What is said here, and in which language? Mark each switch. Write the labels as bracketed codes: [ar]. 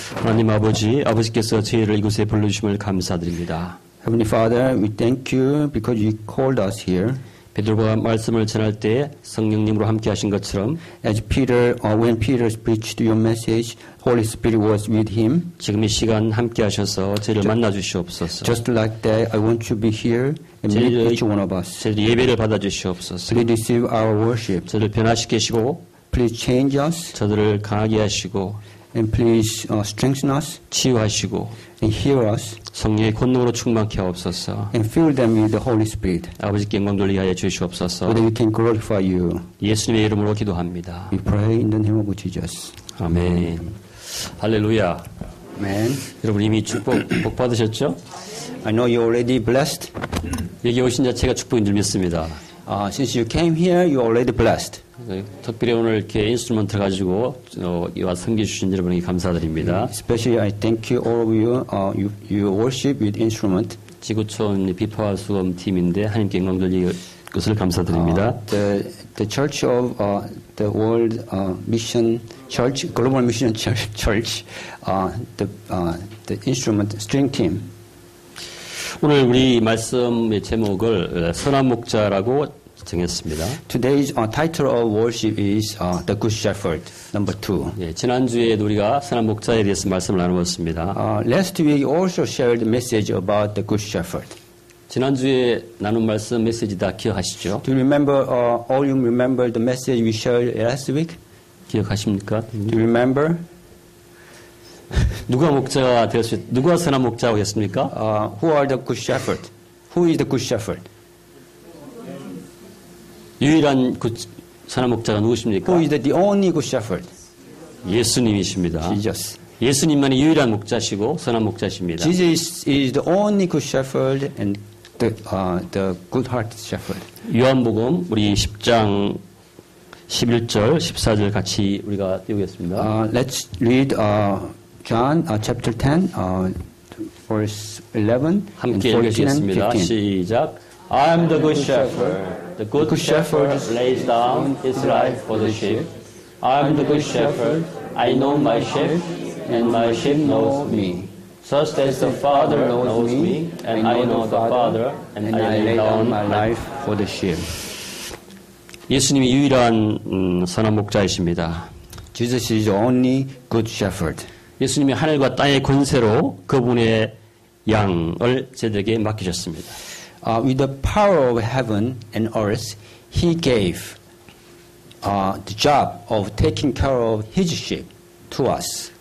[ko] 하나님 아버지께서 저희를 이곳에 불러주심을 감사드립니다. [en] Heavenly Father, we thank you because you called us here. [ko] 베드로가 말씀을 전할 때 성령님으로 함께 하신 것처럼 [en] As Peter, when Peter preached your message, Holy Spirit was with him. [ko] 지금 이 시간 함께 하셔서 저희를 만나 주시옵소서. [en] Just like that, I want you to be here and meet each one of us. [ko] 저희 예배를 받아 주시옵소서. [en] Please receive our worship. [ko] 저희를 변화시키시고 [en] Please change us. [ko] 저들을 강하게 하시고 [en] And please strengthen us. [ko] 치유하시고 [en] And heal us. [ko] 성령의 권능으로 충만케 하옵소서. [en] And fill them with the Holy Spirit. [ko] 아버지께 영광 돌리게 하여 주시옵소서. [en] So that we can glorify you. [ko] 예수님의 이름으로 기도합니다. [en] We pray in the name of Jesus. [ko] 아멘. 할렐루야. [en] Amen. [ko] 여러분 이미 복 받으셨죠? [en] I know you're already blessed. [ko] 여기 오신 자체가 축복인 줄 믿습니다. [en] Since you came here, you're already blessed. [ko] 특별히 오늘 이렇게 인스트루먼트를 가지고 이와 섬겨주신 여러분에게 감사드립니다. [en] Especially I thank you all of you. You worship with instrument. [ko] 지구촌 비파와 수검 팀인데 하나님께 영광 돌리기 것을 감사드립니다. [en] The Church of the World Mission Church, Global Mission Church, the instrument string team. [ko] 오늘 우리 말씀의 제목을 선한 목자라고 정했습니다. [en] Today's title of worship is The Good Shepherd, number 2. [ko] 예, 지난주에 우리가 선한 목자에 대해서 말씀을 나누었습니다. [en] Last week also shared the message about the Good Shepherd. [ko] 지난주에 나눈 말씀 메시지 다 기억하시죠? [en] Do you remember, all you remember the message we shared last week? [ko] 기억하십니까? [en] Do you remember? [ko] 누가 목자가 되었을 누가 선한 목자가 되었습니까? [en] Who are the Good Shepherd? Who is the Good Shepherd? [ko] 유일한 선한 목자가 누구십니까? [en] Who is the only Good Shepherd? [ko] 예수님이십니다. [en] Jesus. [ko] 예수님만이 유일한 목자시고 선한 목자십니다. [en] Jesus is the only Good Shepherd and the good-hearted Shepherd. [ko] 요한복음 우리 10장 11절, 14절 같이 우리가 띄우겠습니다. [en] Let's read John chapter 10, verse 11 and [ko] 함께 [en] 14 and [ko] 읽으시겠습니다. [en] 15. [ko] 시작. [en] I am the good shepherd. The good shepherd lays down his life for the sheep. I am the good shepherd. I know my sheep, and my sheep knows me. Just as the Father knows me, and I know the Father, and I lay down my life. for the sheep. [ko] 예수님이 유일한 선한 목자이십니다. [en] Jesus is the only good shepherd. [ko] 예수님이 하늘과 땅의 권세로 그분의 양을 저들에게 맡기셨습니다. [en] With the power of heaven and earth, he gave the job of taking care of his sheep to us.